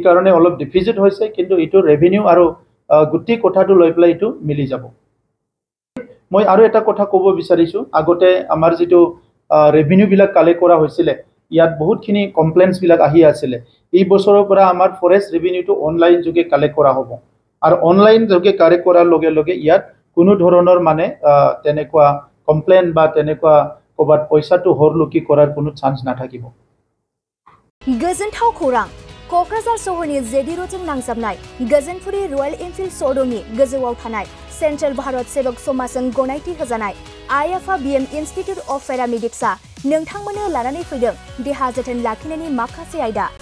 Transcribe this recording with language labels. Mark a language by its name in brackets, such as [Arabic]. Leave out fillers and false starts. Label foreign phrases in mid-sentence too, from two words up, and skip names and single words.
[Assamese] কাৰণে অলপ ডিফিজিট হৈছে কিন্তু এটো ৰেভিনিউ আৰু গুটি কথাটো লৈ পেলাই এটো মিলি যাব মই আৰু এটা কথা ক'ব বিচাৰিছো আগতে আমাৰ যেটো ৰেভিনিউ বিলাক কালেক্ট কৰা হৈছিল ইয়াত বহুতখিনি কমপ্লেইন্টছ বিলাক আহি আছিল এই বছৰৰ পৰা আমাৰ [English] forest revenue [Assamese] অনলাইন যোগে কালেক্ট কৰা হ'ব আৰু অনলাইন যোগে কালেক্ট কৰাৰ লগে লগে ইয়াত কোনো ধৰণৰ মানে তেনেকুৱা কমপ্লেইন বা তেনেকুৱা কবাত পইচাটো হৰলুকি কৰাৰ কোনো চান্স নাথাকিব [Bodo] गोजोनथाव खौरां क'क्राझार सहरनि जेडि रोडजों नांजाबनाय गोजोनपुरी रयेल एनफिल्ड श'रुमनि गोजौआव थानाय सेन्ट्रेल भारत सेवक समाजजों गनायथि होजानाय आइएफआ बिएम इन्स्टिट्युट अफ पेरामेडिक्सआ नोंथांमोननो लानानै फैदों देहा जोथोन लाखिनायनि माखासे आयदा